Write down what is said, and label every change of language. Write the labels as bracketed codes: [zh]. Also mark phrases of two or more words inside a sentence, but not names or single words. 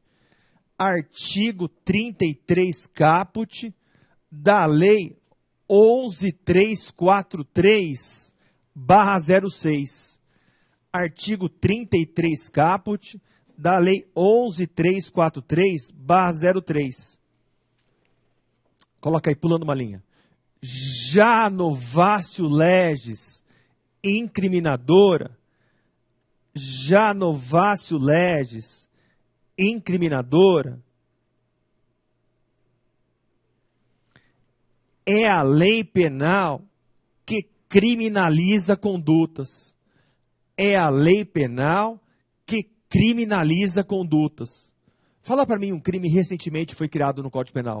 [pt] Artigo 33 caput da Lei 11.343/06. Artigo 33 caput da Lei 11.343/03. Coloca aí, pulando uma linha. Já a [la] novatio legis [pt] incriminadora, é a lei penal que criminaliza condutas. Fala para mim um crime recentemente foi criado no Código Penal.